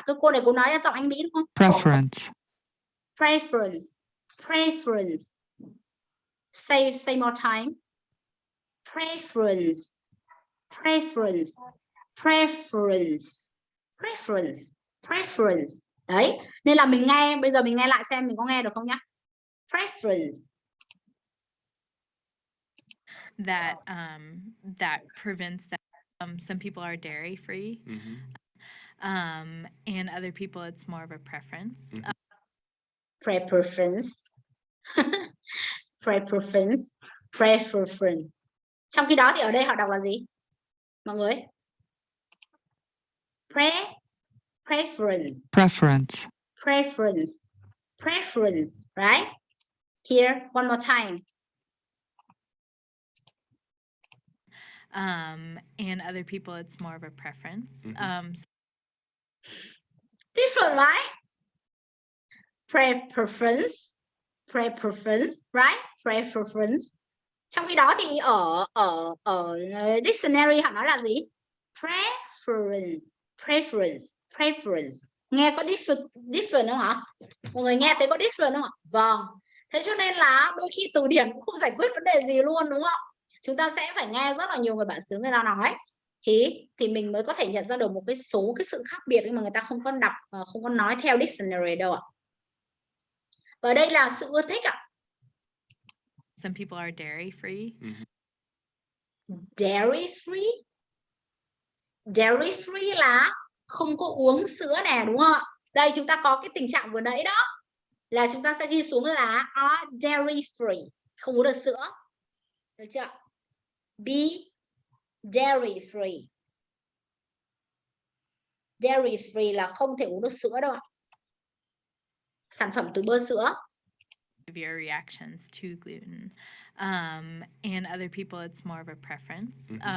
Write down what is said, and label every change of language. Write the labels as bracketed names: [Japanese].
[Vietnamese] Cái cô này cô nói giọng Anh Mỹ đúng không? [English] Preference. Say more time. preference, preference, preference, preference, preference. [Vietnamese] Đấy, nên là mình nghe, bây giờ mình nghe lại xem mình có nghe được không nhá. [English] Preference. That that prevents them. Some people are dairy free, and other people it's more of a preference. Preference. Preference, preference. [Vietnamese] Trong khi đó thì ở đây họ đọc là gì? Mọi người? [English] Preference. Preference. Preference. Preference, right? Here, one more time. And other people it's more of a preference. Different, right? Preference, preference, right? Preference. [Vietnamese] Trong khi đó thì ở dictionary họ nói là gì? [English] Preference, preference, preference. [Vietnamese] Nghe có different không ạ? Mọi người nghe thấy có different không ạ? Vâng. Thế cho nên là đôi khi từ điển cũng không giải quyết vấn đề gì luôn, đúng không? Chúng ta sẽ phải nghe rất là nhiều người bản xứ người ta nói thì mình mới có thể nhận ra được một cái số cái sự khác biệt, nhưng mà người ta không có đọc, không có nói theo dictionary đâu ạ. Và đây là sự ưa thích ạ. [English] Some people are dairy free. Dairy free. [Vietnamese] Dairy free là không có uống sữa nè, đúng không ạ? Đây chúng ta có cái tình trạng vừa nãy đó là chúng ta sẽ ghi xuống là [English] are dairy free, [Vietnamese] không uống được sữa. Được chưa? [English] Be dairy free. [Vietnamese] Dairy free là không thể uống được sữa đâu ạ. Sản phẩm từ bơ sữa. [English] Severe reactions to gluten. And other people it's more of a preference.